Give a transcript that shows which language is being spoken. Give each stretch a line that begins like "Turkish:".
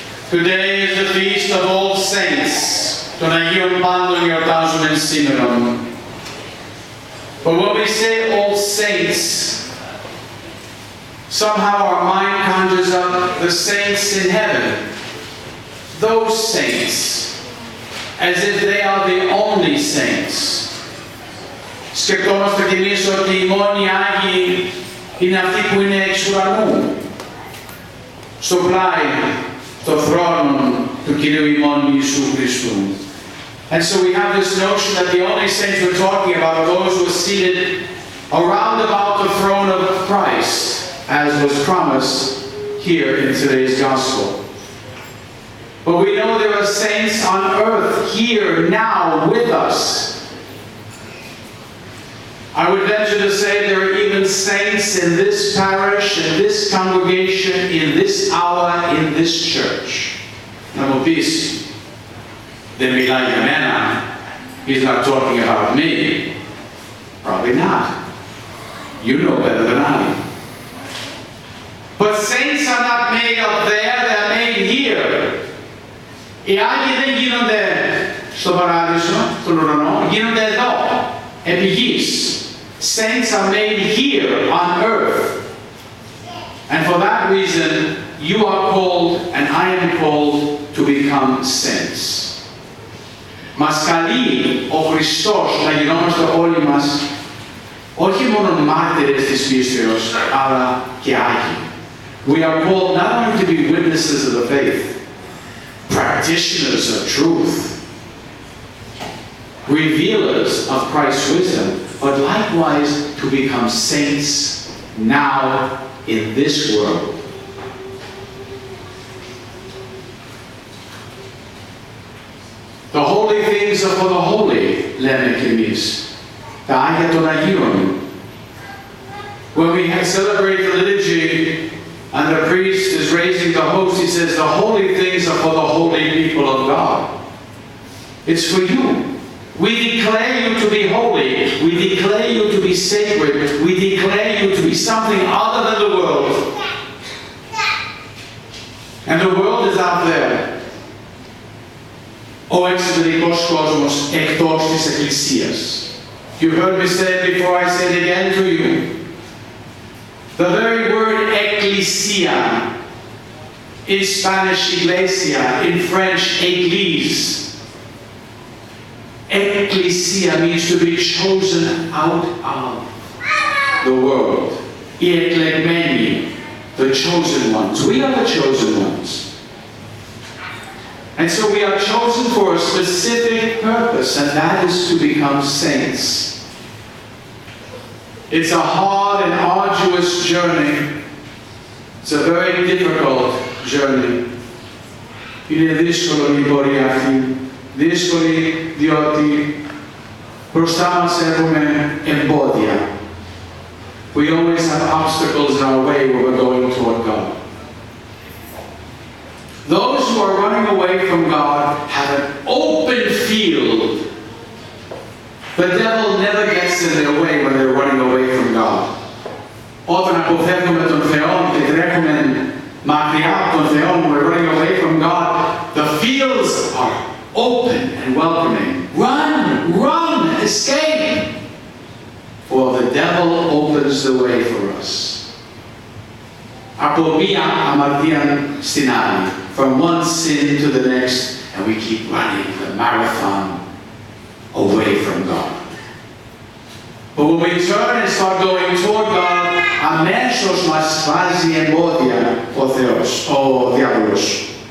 English: Today is the feast of All Saints.
Greek: Τον Αγίον Πάντων γιορτάζουμε σήμερα.
English: But when we say All Saints, somehow our mind conjures up the saints in heaven. Those saints, as if they are the only saints.
Greek: Σκεπτόμαστε κι εμείς ότι οι μόνοι Άγιοι είναι αυτοί που είναι εξ ουρανού, στο πλάι, στο θρόνο του Κυρίου ημών Ιησού Χριστού.
English: And so we have this notion that the only saints we're talking about are those who are seated around about the throne of Christ, as was promised here in today's gospel. But we know there are saints on earth here now with us. I would venture to say there are even saints in this parish, in this congregation, in this hour, in this church. Now, peace. Then we like Amena. He's not talking about me. Probably not. You know better than I. But saints are not made up there, they're made here.
Greek: Οι Άγιοι δεν γίνονται στο παράδεισο, στον ουρανό, γίνονται εδώ, επί γης.
English: Saints are made here on earth. And for that reason, you are called and I am called to become saints.
Greek: Μας καλεί ο Χριστός να γινόμαστε όλοι μας όχι μόνο μάρτυρες της πίστεως, αλλά και Άγιοι.
English: We are called not only to be witnesses of the faith, practitioners of truth, revealers of Christ's wisdom, but likewise to become saints now in this world. The holy things are for the holy,
Greek: λέμε κι εμείς. Τα Άγια των Αγίων.
English: When we celebrate the liturgy and the priest is raising the host, he says the holy things are for the holy people of God. It's for you. We declare you to be holy. We declare you to be sacred. We declare you to be something other than the world. And the world is out there.
Greek: Ο εξωτερικός κόσμος εκτός της Εκκλησίας.
English: You heard me say it before, I say it again to you. The very word ecclesia, in Spanish iglesia, in French église. Ecclesia means to be chosen out of the world.
Greek: Οι εκλεγμένοι,
English: the chosen ones. We are the chosen ones. And so we are chosen for a specific purpose, and that is to become saints. It's a hard and arduous journey. It's a very difficult journey.
Greek: Είναι δύσκολη η πορεία αυτή. Δύσκολη διότι μπροστά μας έχουμε εμπόδια.
English: We always have obstacles in our way when we're going toward God. Those who are running away from God have an open field. The devil never gets in their way when they're running away from God.
Greek: Όταν αποφεύγουμε τον Θεό
English: και τρέχουμε μακριά από τον Θεό, when we're running away from God, the fields are open and welcoming. Run, run, escape. For the devil opens the way for us.
Greek: Από μία αμαρτία στην άλλη.
English: From one sin to the next, and we keep running the marathon away from God. But when we turn and start going toward God,
Greek: αμέσως μας βάζει εμπόδια ο Θεός, ο διάβολος.